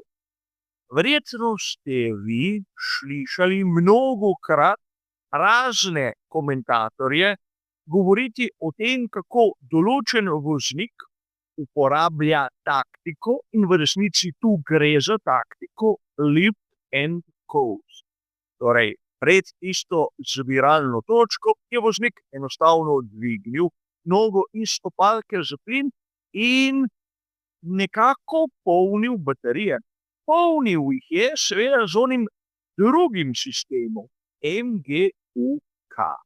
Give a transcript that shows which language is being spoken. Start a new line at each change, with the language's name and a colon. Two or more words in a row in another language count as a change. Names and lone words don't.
Slovenian: Verjetno ste vi slišali mnogokrat razne komentatorje govoriti o tem, kako določen voznik uporablja taktiko in v resnici tu gre za taktiko
English: lift and coast.
Slovenian: Torej, pred tisto zbiralno točko je voznik enostavno dvignil nogo iz stopalke za plin in nekako polnil baterije. Polnil jih je seveda z onim drugim sistemom, MGUK.